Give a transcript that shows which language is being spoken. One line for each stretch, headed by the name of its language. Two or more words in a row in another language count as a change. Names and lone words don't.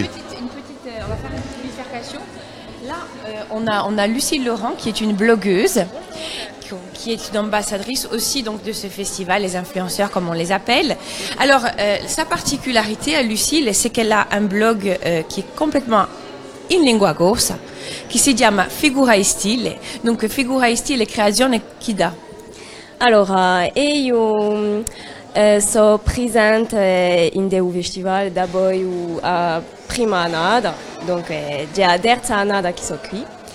French: On va faire une petite bifurcation. Là, on a Lucille Laurent, qui est une blogueuse, qui est une ambassadrice aussi donc de ce festival, les influenceurs comme on les appelle. Alors, sa particularité à Lucille, c'est qu'elle a un blog qui est complètement
Corsican: in lingua corsa, qui si chiama Figura e Stile. Donc, Figura e Stile Creazione chi dà? Allora, io sono presente in due festival da poi a prima annata, donc già la terza annata che sono qui.